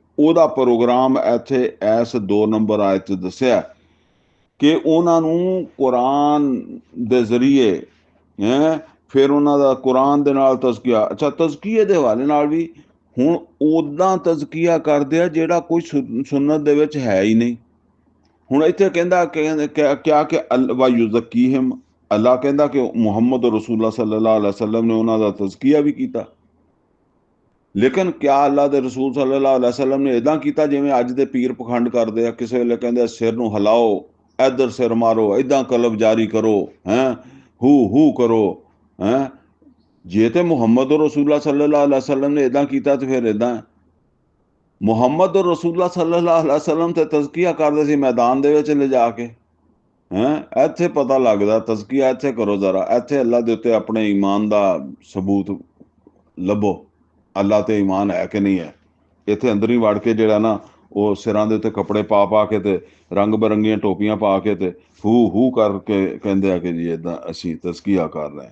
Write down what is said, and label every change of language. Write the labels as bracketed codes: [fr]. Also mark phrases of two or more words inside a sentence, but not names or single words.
[pa] ਉਹਦਾ ਪ੍ਰੋਗਰਾਮ ਇੱਥੇ ਇਸ 2 ਨੰਬਰ ਆਇਤ 'ਚ ਦੱਸਿਆ ਕਿ ਉਹਨਾਂ ਨੂੰ ਕੁਰਾਨ ਦੇ ਜ਼ਰੀਏ ਫਿਰ ਉਹਨਾਂ ਦਾ ਕੁਰਾਨ ਦੇ ਨਾਲ ਤਜ਼ਕੀਆ। ਅੱਛਾ, ਤਜ਼ਕੀਏ ਦੇ ਹਵਾਲੇ ਨਾਲ ਵੀ ਹੁਣ ਉਦਾਂ ਤਜ਼ਕੀਆ ਕਰਦੇ ਆ ਜਿਹੜਾ ਕੋਈ ਸੁਨਨਤ ਦੇ ਵਿੱਚ ਹੈ ਹੀ ਨਹੀਂ। ਹੁਣ ਇੱਥੇ ਕਹਿੰਦਾ ਕਿਆ ਕਿ [ar] وَيُزَكِّيهِمْ, [pa] ਅੱਲਾ ਕਹਿੰਦਾ ਕਿ ਮੁਹੰਮਦ [ar] رسول الله صلى الله عليه وسلم [pa] ਨੇ ਉਹਨਾਂ ਦਾ ਤਜ਼ਕੀਆ ਵੀ ਕੀਤਾ। ਲੇਕਿਨ ਕਿਆ ਅੱਲਾ ਦੇ ਰਸੂਲ [ar] صلى الله عليه وسلم [pa] ਨੇ ਇਦਾਂ ਕੀਤਾ ਜਿਵੇਂ ਅੱਜ ਦੇ ਪੀਰ ਪਖੰਡ ਕਰਦੇ ਆ? ਕਿਸੇ ਵੇਲੇ ਕਹਿੰਦੇ ਸਿਰ ਨੂੰ ਹਿਲਾਓ, ਇੱਧਰ ਸਿਰ ਮਾਰੋ, ਇਦਾਂ ਕਲਬ ਜਾਰੀ ਕਰੋ, ਹੂ ਕਰੋ। ਜੇ ਤੇ ਮੁਹੰਮਦ [ar] رسول الله صلى الله عليه وسلم [pa] ਨੇ ਇਦਾਂ ਕੀਤਾ ਤੇ ਫਿਰ ਇਦਾਂ। ਮੁਹੰਮਦ [ar] رسول الله صلى الله عليه وسلم [pa] ਤੇ ਤਜ਼ਕੀਆ ਕਰਦੇ ਸੀ ਮੈਦਾਨ ਦੇ ਵਿੱਚ ਲਿਜਾ ਕੇ। ਇੱਥੇ ਪਤਾ ਲੱਗਦਾ ਤਜ਼ਕੀਆ ਇੱਥੇ ਕਰੋ ਜ਼ਰਾ, ਇੱਥੇ ਅੱਲਾ ਦੇ ਉੱਤੇ ਆਪਣੇ ਈਮਾਨ ਦਾ ਸਬੂਤ ਲੱਭੋ, ਅੱਲਾ ਤੇ ਈਮਾਨ ਹੈ ਕਿ ਨਹੀਂ ਹੈ। ਇੱਥੇ ਅੰਦਰ ਹੀ ਵੜ ਕੇ ਜਿਹੜਾ ਨਾ ਉਹ ਸਿਰਾਂ ਦੇ ਉੱਤੇ ਕੱਪੜੇ ਪਾ ਕੇ ਤੇ ਰੰਗ ਬਰੰਗੀਆਂ ਟੋਪੀਆਂ ਪਾ ਕੇ ਤੇ ਹੂ ਕਰਕੇ ਕਹਿੰਦੇ ਆ ਕਿ ਜੀ ਇੱਦਾਂ ਅਸੀਂ ਤਜ਼ਕੀਆ ਕਰ ਰਹੇ ਹਾਂ।